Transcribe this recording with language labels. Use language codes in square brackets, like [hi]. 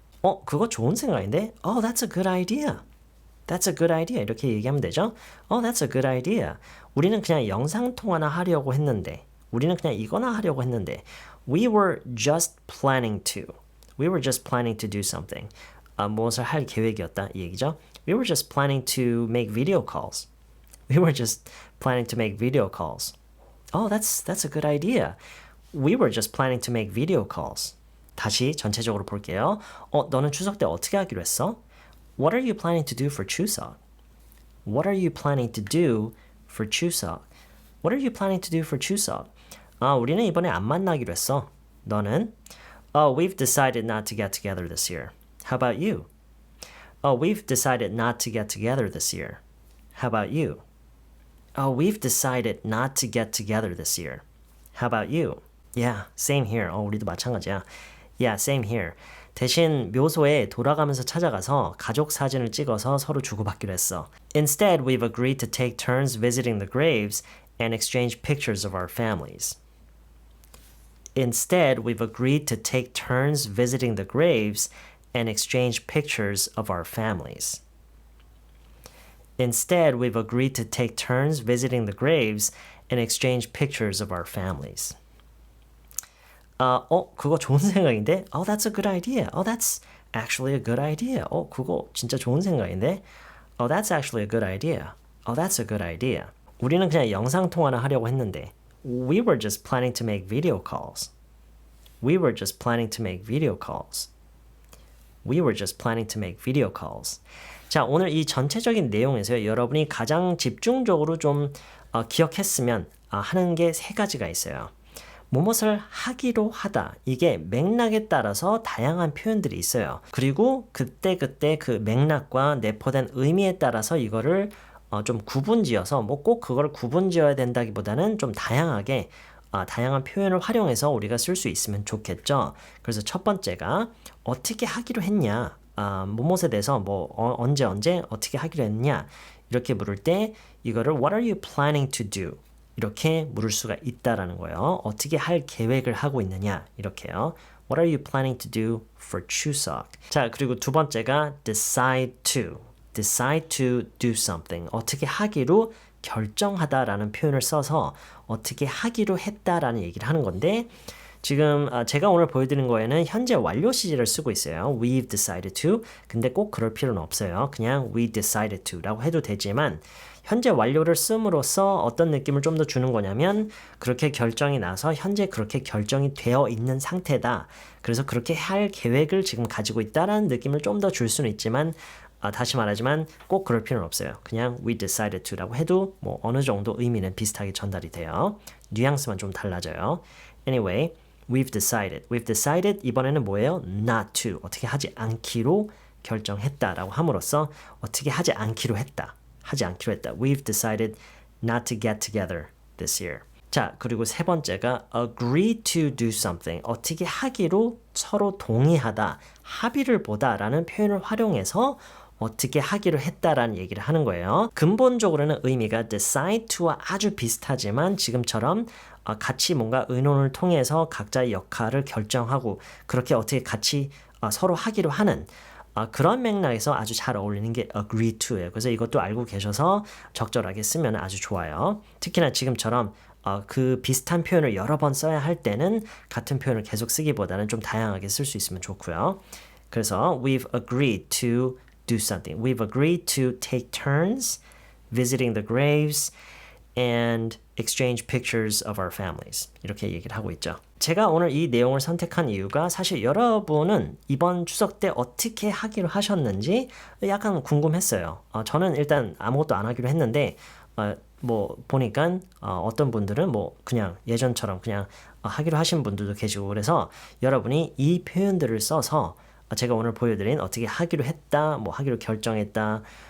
[ko] 그거 좋은 생각인데? [en] That's a good idea. That's a good idea. [ko] 이렇게 얘기하면 되죠? [en] That's a good idea. [ko] 우리는 그냥 영상통화나 하려고 했는데, 우리는 그냥 이거나 하려고 했는데, [en] we were just planning to. We were just planning to do something. [ko] 무엇을 할 계획이었다 이 얘기죠. [en] We were just planning to make video calls. We were just planning to make video calls. Oh, that's a good idea. We were just planning to make video calls. [ko] 다시 전체적으로 볼게요. 너는 추석 때 어떻게 하기로 했어? [en] What are you planning to do for 추석? What are you planning to do for 추석? What are you planning to do for 추석? [ko] 우리는 이번에 안 만나기로 했어. 너는? [en] We've decided not to get together this year. How about you? We've decided not to get together this year. How about you? We've decided not to get together this year. How about you? Yeah, same here. [ko] 우리도 마찬가지야. [en] Yeah, same here. [ko] 대신 묘소에 돌아가면서 찾아가서 가족 사진을 찍어서 서로 주고받기로 했어. [en] Instead, we've agreed to take turns visiting the graves and exchange pictures of our families. Instead, we've agreed to take turns visiting the graves and exchange pictures of our families. Instead, we've agreed to take turns visiting the graves and exchange pictures of our families. [ko] 그거 좋은 생각인데? [en] That's a good idea. That's actually a good idea. [ko] 그거 진짜 좋은 생각인데? [en] That's actually a good idea. That's a good idea. [ko] 우리는 그냥 영상통화나 하려고 했는데 [en] We were just planning to make video calls. We were just planning to make video calls. We were just planning to make video calls. [ko] 자, 오늘 이 전체적인 내용에서 여러분이 가장 집중적으로 좀 기억했으면 하는 게 세 가지가 있어요. 무엇을 하기로 하다. 이게 맥락에 따라서 다양한 표현들이 있어요. 그리고 그때그때 그 맥락과 내포된 의미에 따라서 이거를 좀 구분지어서 꼭 그걸 구분지어야 된다기보다는 좀 다양하게 다양한 표현을 활용해서 우리가 쓸 수 있으면 좋겠죠. 그래서 첫 번째가 어떻게 하기로 했냐. 무엇에 대해서 언제 어떻게 하기로 했냐. 이렇게 물을 때 이거를 [en] What are you planning to do? [ko] 이렇게 물을 수가 있다라는 거예요. 어떻게 할 계획을 하고 있느냐 이렇게요. [en] What are you planning to do for 추석? [ko] 자, 그리고 두 번째가 [en] decide to do something. [ko] 어떻게 하기로 결정하다라는 표현을 써서 어떻게 하기로 했다라는 얘기를 하는 건데 지금 제가 오늘 보여드린 거에는 현재 완료 시제를 쓰고 있어요. [en] We've decided to. [ko] 근데 꼭 그럴 필요는 없어요. 그냥 we decided to 라고 해도 되지만 현재 완료를 씀으로써 어떤 느낌을 좀 더 주는 거냐면 그렇게 결정이 나서 현재 그렇게 결정이 되어 있는 상태다. 그래서 그렇게 할 계획을 지금 가지고 있다라는 느낌을 좀 더 줄 수는 있지만 다시 말하지만 꼭 그럴 필요는 없어요. 그냥 we decided to 라고 해도 어느 정도 의미는 비슷하게 전달이 돼요. 뉘앙스만 좀 달라져요. [en] Anyway, we've decided [ko] 이번에는 뭐예요? [en] not to. [ko] 어떻게 하지 않기로 결정했다라고 함으로써 어떻게 하지 않기로 했다. [en] We've decided not to get together this year. [ko] 자, 그리고 세 번째가 [en] agree to do something. [ko] 어떻게 하기로 서로 동의하다, 합의를 보다라는 표현을 활용해서 어떻게 하기로 했다라는 얘기를 하는 거예요. 근본적으로는 의미가 decide to와 아주 비슷하지만 지금처럼 같이 뭔가 의논을 통해서 각자의 역할을 결정하고 그렇게 어떻게 같이 서로 하기로 하는 그런 맥락에서 아주 잘 어울리는 게 agree to예요. 그래서 이것도 알고 계셔서 적절하게 쓰면 아주 좋아요. 특히나 지금처럼 그 비슷한 표현을 여러 번 써야 할 때는 같은 표현을 계속 쓰기보다는 좀 다양하게 쓸 수 있으면 좋고요. 그래서 [en] we've agreed to do something. We've agreed to take turns visiting the graves and exchange pictures of our families. [ko] 이렇게 얘기를 하고 있죠. 제가 오늘 이 내용을 선택한 이유가 사실 여러분은 이번 추석 때 어떻게 하기로 하셨는지 약간 궁금했어요. 저는 일단 아무것도 안 하기로 했는데 보니까 어떤 분들은 그냥 예전처럼 그냥 하기로 하신 분들도 계시고 그래서 여러분이 이 표현들을 써서 제가 오늘 보여드린 어떻게 하기로 했다, 하기로 결정했다,